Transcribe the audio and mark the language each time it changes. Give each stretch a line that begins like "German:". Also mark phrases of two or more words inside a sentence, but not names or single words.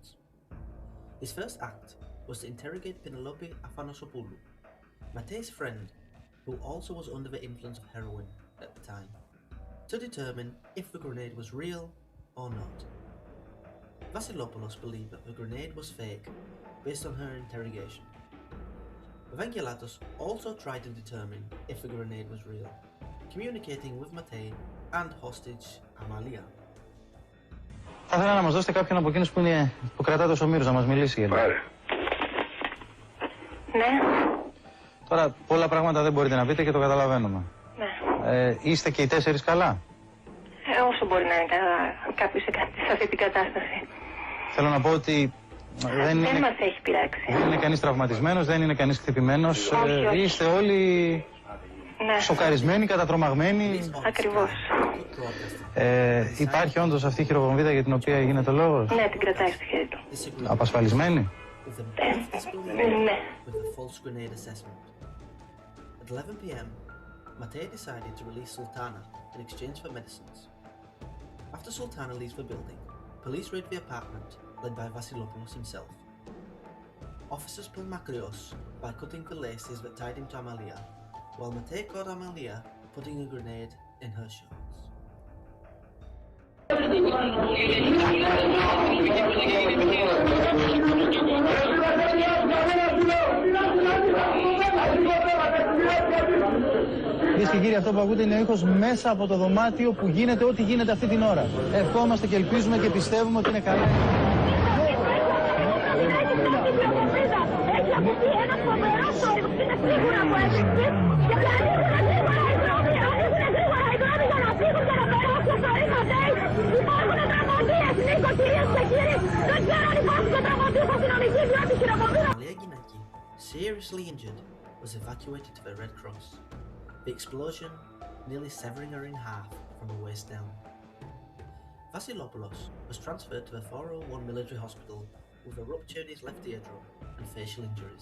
English: His first act was to interrogate Penelope Athanasopoulou, Matei's friend, who also was under the influence of heroin at the time, to determine if the grenade was real or not. Vasilopoulos believed that the grenade was fake based on her interrogation. Evangelatos also tried to determine if the grenade was real, communicating with Matei and hostage Amalia.
Greek: Θα ήθελα να μας δώσετε κάποιον από εκείνους που κρατά το Σωμήρος να μας μιλήσει. Πάρε. Ναι. Τώρα πολλά πράγματα δεν μπορείτε να πείτε και το καταλαβαίνουμε. Ναι. Είστε και οι 4 καλά? Όσο μπορεί να είναι κάποιος σε αυτή την κατάσταση. Θέλω να πω ότι δεν μας έχει πειράξει. Δεν είναι κανείς τραυματισμένος, δεν είναι κανείς χτυπημένος. Όχι. Είστε όλοι ναι. σοκαρισμένοι, κατατρομαγμένοι. Ακριβώς. Υπάρχει όντως αυτή η χειροβομβίδα για την οποία γίνεται λόγος? Ναι, την κρατάει στο χέρι του. Απασφαλισμένη? Ναι.
English: At 11 p.m, Matei decided to release Sultana in exchange for medicines. After Sultana leaves the building, police raid the apartment led by Vasilopoulos himself. Officers pull Makarios by cutting the laces that tied him to Amalia, while Matei caught Amalia putting a grenade in her shorts.
Greek: Κυρίες και κύριοι, αυτό που ακούτε είναι ο ήχος μέσα από το δωμάτιο που γίνεται ό,τι γίνεται αυτή την ώρα. Ευχόμαστε και ελπίζουμε και πιστεύουμε ότι είναι καλά. ακουστεί ένα φοβερό θόρυβος, είναι σίγουρα που έπαιξε, γιατί ανοίγουνε γρήγορα οι δρόμοι, για να φύγουν και να περάσει ο Sorin Matei. Υπάρχουνε τραυματίες, Νίκο, κυρίες και κύριοι, δεν ξέρω αν υπάρχουν και τραυματίες αστυνομικοί, διότι χειροκροτούν.
English: Seriously injured, was evacuated to the Red Cross, the explosion nearly severing her in half from the waist down. Vasilopoulos was transferred to the 401 military hospital with a rupture in his left eardrum and facial injuries.